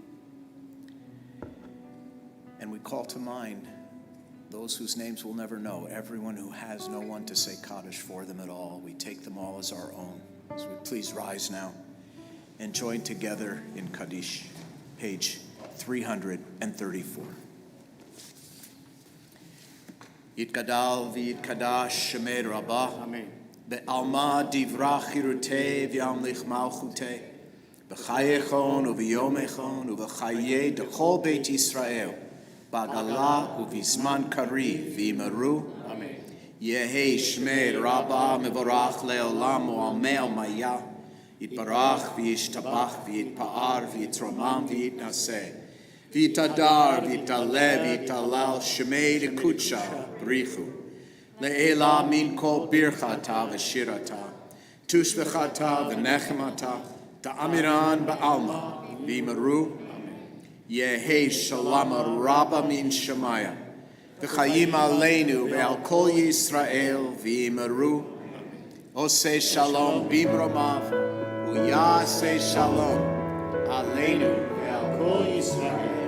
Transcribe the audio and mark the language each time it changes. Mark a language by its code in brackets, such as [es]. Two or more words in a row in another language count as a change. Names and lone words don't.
[en] And we call to mind those whose names we'll never know, everyone who has no one to say Kaddish for them at all. We take them all as our own. So we please rise now and join together in Kaddish, page 334. [arc] יתגדל ויתקדש שמה רבא. Amen. בעלמא די ברא כרעותה וימליך מלכותה. בחייכון וביומיכון ובחיי דכל בית ישראל. בעגלא ובזמן קריב ואמרו. Amen. יהא שמה רבא מברך לעלם ולעלמי עלמיא. יתברך וישתבח ויתפאר ויתרומם ויתנשא. ויתהדר ויתעלה ויתהלל שמה דקדשא בריך הוא. לעלא מן כל ברכתא ושירתא. תשבחתא ונחמתא דאמירן בעלמא ואמרו. יהא שלמא רבא מן שמיא. [he] וחיים עלינו ועל כל ישראל ואמרו. עשה שלום במרומיו. ויעשה שלום עלינו ועל כל ישראל.